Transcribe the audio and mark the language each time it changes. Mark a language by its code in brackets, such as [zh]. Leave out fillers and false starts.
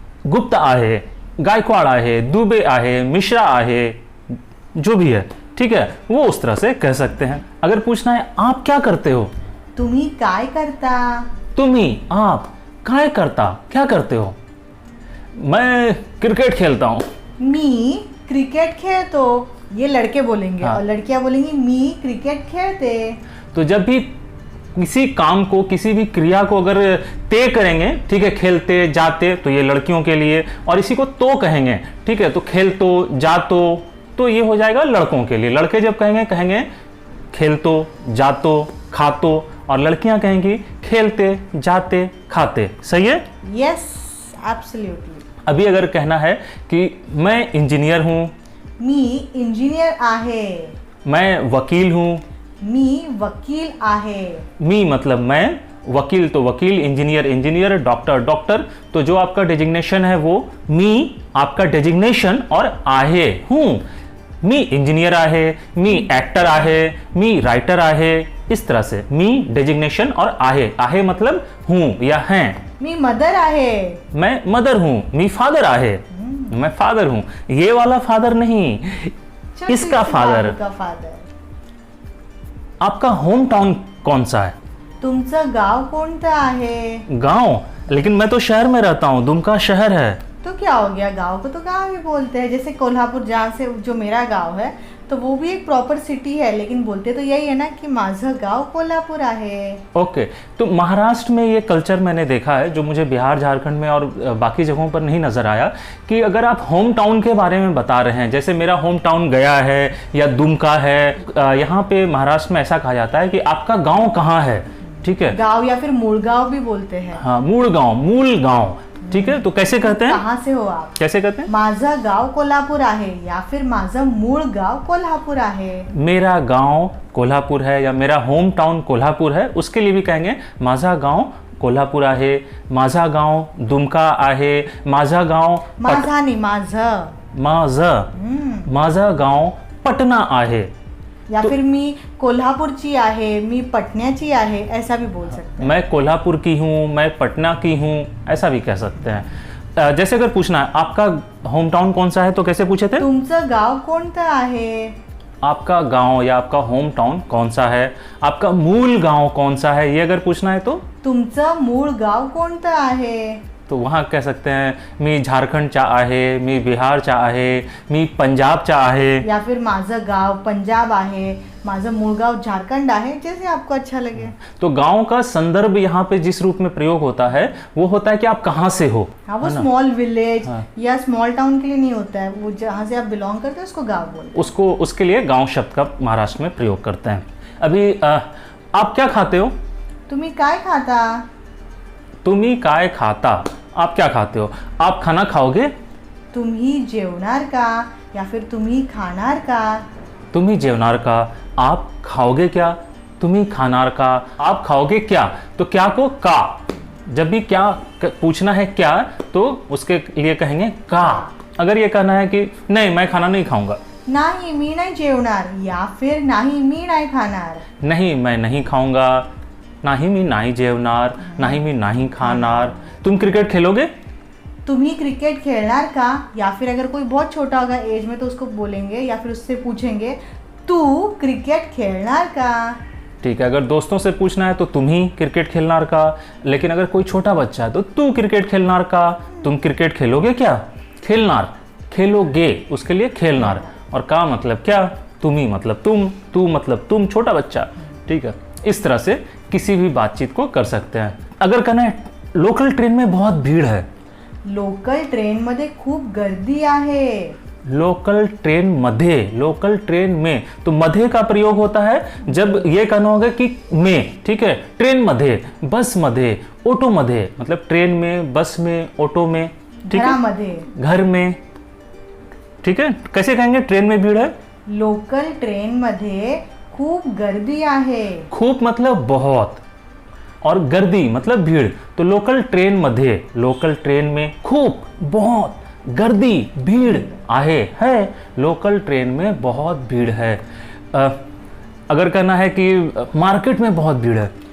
[mr] गुप्ता आहे, गायकवाड़ आहे, दुबे आहे, मिश्रा आहे, [hi] जो भी है. ठीक है, वो उस तरह से कह सकते हैं. अगर पूछना है आप क्या करते हो, [mr] तुम्ही काय करता. [hi] तुम्ही, आप, काय करता, क्या करते हो. मैं क्रिकेट खेलता हूँ. [mr] मी क्रिकेट खेळतो, [hi] ये लड़के बोलेंगे. हाँ. और लड़कियां बोलेंगी [mr] मी क्रिकेट खेळते. [hi] तो जब भी किसी काम को, किसी भी क्रिया को अगर ते करेंगे, ठीक है, खेलते, जाते, तो ये लड़कियों के लिए. और इसी को तो कहेंगे, ठीक है, तो खेलतो, जातो, तो ये हो जाएगा लड़कों के लिए. लड़के जब कहेंगे कहेंगे खेलतो, जातो, खातो. और लड़कियां कहेंगी खेलते, जाते, खाते. सही है. Yes, absolutely. अभी अगर कहना है कि मैं इंजीनियर हूं, [mr] मी इंजिनियर आहे. [hi] मैं वकील हूं, [mr] मी वकील आहे. [hi] मी मतलब मैं, वकील तो वकील, इंजीनियर इंजीनियर, डॉक्टर डॉक्टर. तो जो आपका डेजिग्नेशन है वो मी आपका डेजिग्नेशन, और आहे हूं. मी इंजीनियर आहे, मी एक्टर आहे, मी राइटर आहे. इस तरह से मी डेजिग्नेशन और आहे मतलब हूं या हैं. [mr] मी मदर आहे. [hi] मैं मदर हूं. [mr] मी फादर आहे, [hi] मैं फादर हूं. ये वाला फादर नहीं, इसका फादर. आपका होम टाउन कौन सा है. [mr] तुमचं गाव कोणतं आहे. [hi] गांव, लेकिन मैं तो शहर में रहता हूँ. दुमका शहर है. तो क्या हो गया, गांव को तो गांव ही बोलते हैं. जैसे कोल्हापुर, जहाँ से जो मेरा गांव है, तो वो भी एक प्रॉपर सिटी है, लेकिन बोलते तो यही है ना कि [mr] माझं गाव कोल्हापुर आहे. [hi] ओके. तो महाराष्ट्र में ये कल्चर मैंने देखा है, जो मुझे बिहार, झारखंड में और बाकी जगहों पर नहीं नज़र आया, कि अगर आप होम टाउन के बारे में बता रहे हैं, जैसे मेरा होम टाउन गया है या दुमका है, यहाँ पे महाराष्ट्र में ऐसा कहा जाता है कि आपका गाँव कहाँ है. ठीक है, गाँव या फिर मूल गाँव भी बोलते हैं. हाँ, मूल गाँव, मूल गाँव. ठीक है, तो कैसे कहते हैं, कहाँ से हो आप? कैसे कहते हैं? [mr] माझं गाव कोल्हापूर आहे या फिर माझं मूळ गाव कोल्हापूर आहे। [hi] मेरा गांव कोल्हापुर है या मेरा होम टाउन कोल्हापुर है, उसके लिए भी कहेंगे [mr] माझा गांव कोल्हापुर आहे, माझा गांव [hi] दुमका आहे, माझा गांव [mr] माझा नाही माझं। माझं गांव पटना आहे। या फिर मी कोल्हापुरची आहे, मी पटन्याची आहे, [hi] ऐसा भी बोल सकते हैं। मैं कोल्हापुर की हूँ, मैं पटना की हूँ, ऐसा भी कह सकते हैं। जैसे अगर पूछना है आपका होम टाउन कौन सा है तो कैसे पूछे थे? तुमचं गाव कोणतं आहे? आपका गांव या आपका होम टाउन कौन सा है, आपका मूल गांव कौन सा है, ये अगर पूछना है तो [mr] तुमचं मूळ गाव कोणतं आहे? [hi] तो वहाँ कह सकते हैं [mr] मी झारखंडचा आहे, मी बिहारचा आहे, मी पंजाबचा आहे। या फिर माझं गाव पंजाब आहे, माझं मूळ गाव झारखंड आहे, [hi] जैसे आपको अच्छा लगे। तो गांव का संदर्भ यहाँ पे जिस रूप में प्रयोग होता है वो होता है कि आप कहाँ से हो। हाँ, वो स्मॉल विलेज या स्मॉल टाउन के लिए नहीं होता है, वो जहाँ से आप बिलोंग करते हैं उसको गाँव बोलते हैं। उसको उसके लिए गांव शब्द का महाराष्ट्र में प्रयोग करते हैं। अभी आप क्या खाते हो? [mr] तुम्ही काय खाता? तुम्ही काय खाता, [hi] आप क्या खाते हो? आप खाना खाओगे? [mr] तुम्ही जेवणार का या फिर तुम्ही खाणार का? तुम्ही जेवणार का, [hi] आप खाओगे क्या? [mr] तुम्ही खानार का, [hi] आप खाओगे क्या? तो क्या को का, जब भी क्या पूछना है क्या तो उसके लिए कहेंगे का। अगर ये कहना है कि नहीं मैं खाना नहीं खाऊंगा, [mr] नाही मी नाही जेवणार या फिर नाही मी नाही खाणार। [hi] नहीं मैं नहीं खाऊंगा, [mr] नाही मी नाही जेवणार, नाही मी नहीं खाणार। [hi] तुम क्रिकेट खेलोगे? [mr] तुम्ही क्रिकेट खेलणार का, [hi] या फिर अगर कोई बहुत छोटा होगा एज में तो उसको बोलेंगे या फिर उससे पूछेंगे [mr] तू क्रिकेट खेलणार का। [hi] ठीक है, अगर दोस्तों से पूछना है तो [mr] तुम ही क्रिकेट खेलनार का, [hi] लेकिन अगर कोई छोटा बच्चा है तो [mr] तू क्रिकेट खेलनार का। [hi] तुम क्रिकेट खेलोगे क्या? खेलनार, खेलोगे उसके लिए खेलनार, और का मतलब क्या, तुम ही मतलब तुम, तू मतलब तुम, छोटा बच्चा। ठीक है, इस तरह से किसी भी बातचीत को कर सकते हैं। अगर कहना है लोकल ट्रेन में बहुत भीड़ है, [mr] लोकल ट्रेन मध्ये खूप गर्दी आहे। [hi] लोकल ट्रेन में, तो मध्य का प्रयोग होता है जब ये कहना होगा कि में, ठीक है, ट्रेन मध्य, बस मध्य, ऑटो मध्य, मतलब ट्रेन में, बस में, ऑटो में, ठीक है, [mr] घरामध्ये, [hi] घर में। ठीक है, कैसे कहेंगे ट्रेन में भीड़ है? [mr] लोकल ट्रेन मध्ये खूप गर्दी आहे। [hi] खूब मतलब बहुत, और गर्दी मतलब भीड़। तो लोकल ट्रेन मध्य, लोकल ट्रेन में खूब बहुत गर्दी भीड़ आहे है, लोकल ट्रेन में बहुत भीड़ है। अगर कहना है कि मार्केट में बहुत भीड़ है,